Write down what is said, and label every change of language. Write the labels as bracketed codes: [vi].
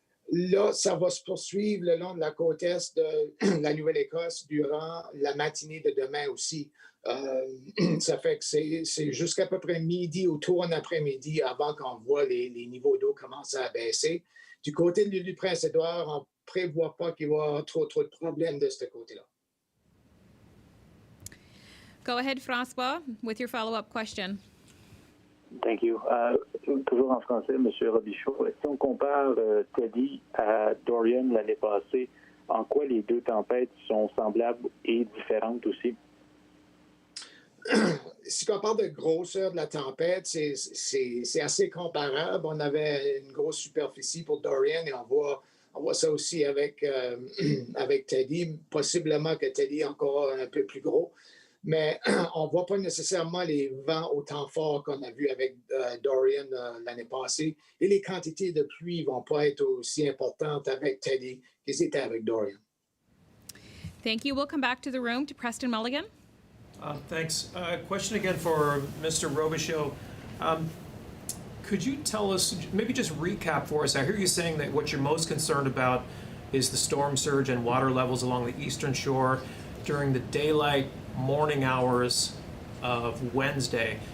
[fr] Là, ça va se poursuivre le long de la côte est de la Nouvelle-Écosse durant la matinée de demain aussi. Ça fait que c'est jusqu'à peu près midi ou tôt en après-midi avant qu'on voit les niveaux d'eau commencer à baisser. Du côté de l'île du Prince-Édouard, on ne prévoit pas qu'il va y avoir trop de problèmes de ce côté-là. [en] Go ahead, François, with your follow-up question. Thank you. [fr] Toujours en français, M. Robichaud. Si on compare Teddy à Dorian l'année passée, en quoi les deux tempêtes sont semblables et différentes aussi? Si on parle de grosseur de la tempête, c'est assez comparable. On avait une grosse superficie pour Dorian et on voit ça aussi avec Teddy. Possiblement que Teddy est encore un peu plus gros. Mais on ne voit pas nécessairement les vents autant forts qu'on a vu avec Dorian l'année passée. Et les quantités de pluie ne vont pas être aussi importantes avec Teddy qu'elles étaient avec Dorian. [en] Thank you. We'll come back to the room to Preston Mulligan. Thanks. Question again for Mr. Robichaud. Could you tell us, maybe just recap for us, I hear you saying that what you're most concerned about is the storm surge and water levels along the eastern shore during the daylight morning hours of Wednesday.